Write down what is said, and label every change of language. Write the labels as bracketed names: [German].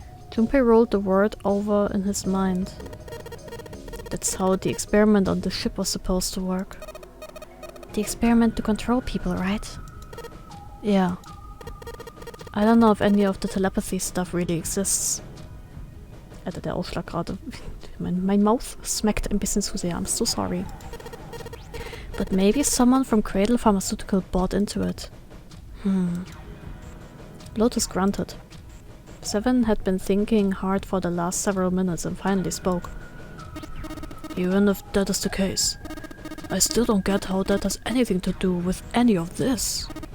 [English] Junpei rolled the word over in his mind. That's how the experiment on the ship was supposed to work. The experiment to control people, right? Yeah. I don't know if any of the telepathy stuff really exists. [German] Alter, der Ausschlag gerade. Mein Mouth smackt ein bisschen zu sehr. [English] I'm so sorry. But maybe someone from Cradle Pharmaceutical bought into it. Lotus grunted. Seven had been thinking hard for the last several minutes and finally spoke. Even if that is the case, I still don't get how that has anything to do with any of this.